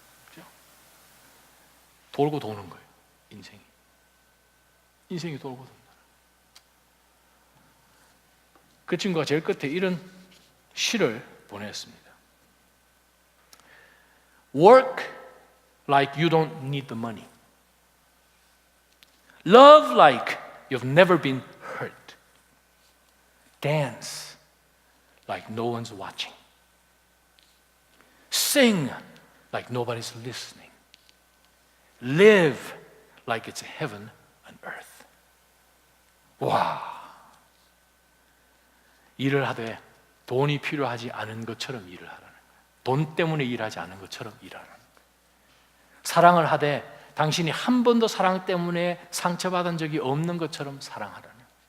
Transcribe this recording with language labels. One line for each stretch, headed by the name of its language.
Korean: 그렇죠? 돌고 도는 거예요. 인생이 돌고 돈다. 그 친구가 제일 끝에 이런 시를 보냈습니다.
English: Work like you don't need the money. Love like you've never been hurt. Dance like no one's watching. Sing like nobody's listening. Live like it's heaven on earth.
Korean: 와, 일을 하되 돈이 필요하지 않은 것처럼 일을 하라는 거예요. 돈 때문에 일하지 않은 것처럼 일하라는 거예요. 사랑을 하되 당신이 한 번도 사랑 때문에 상처받은 적이 없는 것처럼 사랑하라는 거예요.